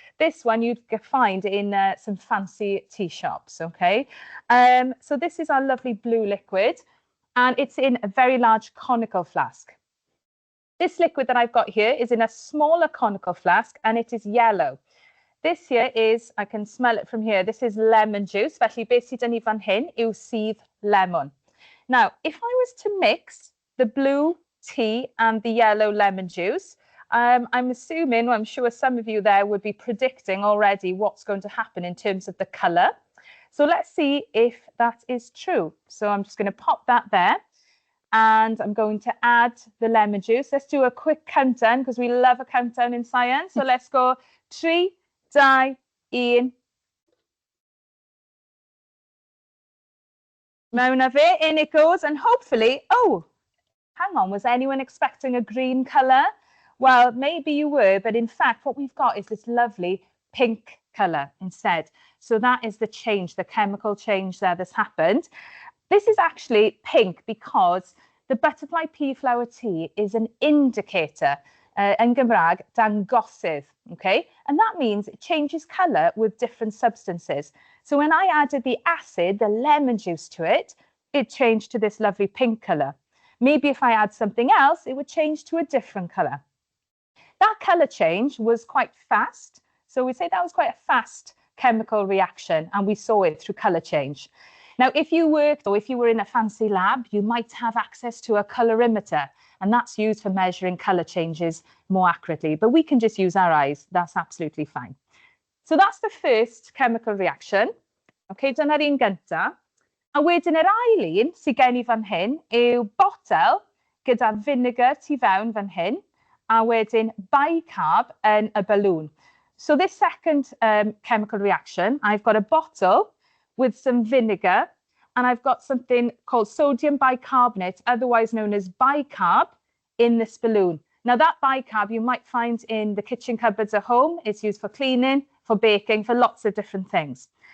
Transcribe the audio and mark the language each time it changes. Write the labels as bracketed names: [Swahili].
[English] This one you'd find in some fancy tea shops, okay? So this is our lovely blue liquid, and it's in a very large conical flask. This liquid that I've got here is in a smaller conical flask, and it is yellow. This here is, I can smell it from here, this is lemon juice. [Welsh] Felly, beth sydd yn I fan hyn yw sydd lemon. [English] Now, if I was to mix the blue tea and the yellow lemon juice, I'm assuming, well, I'm sure some of you there would be predicting already what's going to happen in terms of the colour. So let's see if that is true. So I'm just going to pop that there and I'm going to add the lemon juice. Let's do a quick countdown because we love a countdown in science. So let's go 3, 2, 1. [Welsh] Mewn a fe, [English] in it goes, and hopefully, oh, hang on, was anyone expecting a green colour? Well, maybe you were, but in fact, what we've got is this lovely pink colour instead. So that is the change, the chemical change there that's happened. This is actually pink because the butterfly pea flower tea is an indicator. [Welsh] yn Gymraeg, dangosydd, okay? [English] And that means it changes colour with different substances. So when I added the acid, the lemon juice to it, it changed to this lovely pink colour. Maybe if I add something else, it would change to a different colour. That colour change was quite fast. So we say that was quite a fast chemical reaction, and we saw it through colour change. Now, if you worked or if you were in a fancy lab, you might have access to a colorimeter, and that's used for measuring colour changes more accurately. But we can just use our eyes. That's absolutely fine. So that's the first chemical reaction. [Welsh] Okay, dyna'r un gynta. A wedyn yr ail un sydd gen I fan hyn yw botel gyda vinegar tu fewn fan hyn, a wedyn bicarb yn y balloon. [English] So this second chemical reaction, I've got a bottle with some vinegar, and I've got something called sodium bicarbonate, otherwise known as bicarb, in this balloon. Now that bicarb you might find in the kitchen cupboards at home. It's used for cleaning, for baking, for lots of different things.